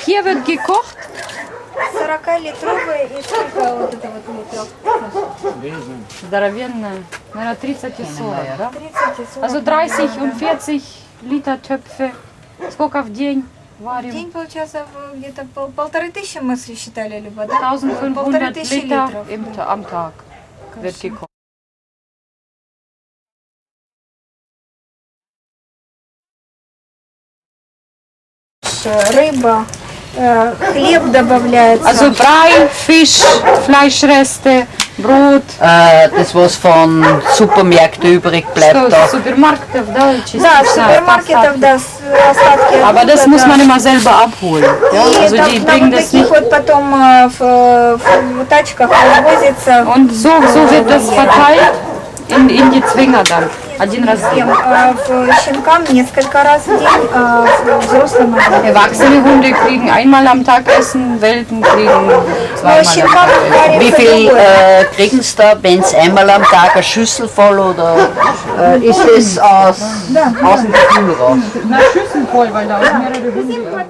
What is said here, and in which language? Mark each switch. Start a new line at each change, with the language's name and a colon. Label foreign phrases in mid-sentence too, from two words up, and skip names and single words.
German: Hier wird gekocht.
Russian: 40-литровые и сколько вот это вот литров? Здоровенная. Наверное, 30 и 40, да? 30 и 40.
German: Also 30 und 40 Liter Töpfe.
Russian: Сколько в день В варим? день получается где-то 1500 мы считали, либо, да? 1500 1500
German: Liter
Russian: литров.
German: am Tag wird gekocht.
Russian: Рыба, хлеб добавляется.
German: Also Brei, Fisch, Fleischreste, Brot. Das, was von Supermärkten übrig bleibt.
Russian: Что
German: Da.
Russian: из супермаркетов, да, Да, с супермаркетов, да, остатки.
German: Aber das
Russian: оттуда,
German: muss
Russian: да.
German: man immer selber abholen. Ja?
Russian: И
German: Also die
Russian: на
German: bringen
Russian: вот
German: das
Russian: таких
German: nicht.
Russian: вот потом в тачках развозится.
German: Und so wird das verteilt in die Zwinger dann.
Russian: Один раз в день. Щенкам несколько раз в день, взрослым один.
German: Erwachsene Hunde kriegen einmal am Tag Essen, Welpen kriegen zweimal am
Russian: щенкам
German: Tag. Wie viel kriegen sie da, wenn es einmal am Tag eine Schüssel voll oder ist es aus dem Gefühl raus? Na, Schüssel voll, weil da auch mehrere Hunde.